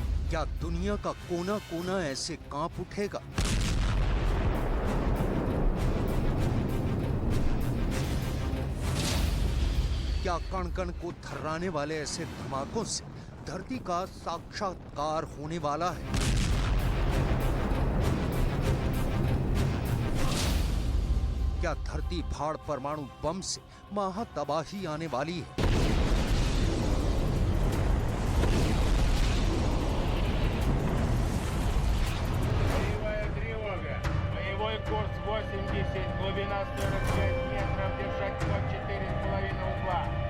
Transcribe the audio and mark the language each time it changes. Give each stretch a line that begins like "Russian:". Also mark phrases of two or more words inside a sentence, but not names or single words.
Hindi: क्या दुनिया का कोना कोना ऐसे कांप उठेगा? क्या कण कण को थर्राने वाले ऐसे धमाकों से धरती का साक्षात्कार होने वाला है? क्या धरती फाड़ परमाणु बम से महा तबाही आने वाली है?
Russian: Боевая тревога. Боевой курс 80, глубина 45 метров, держать ход 4,5 узла.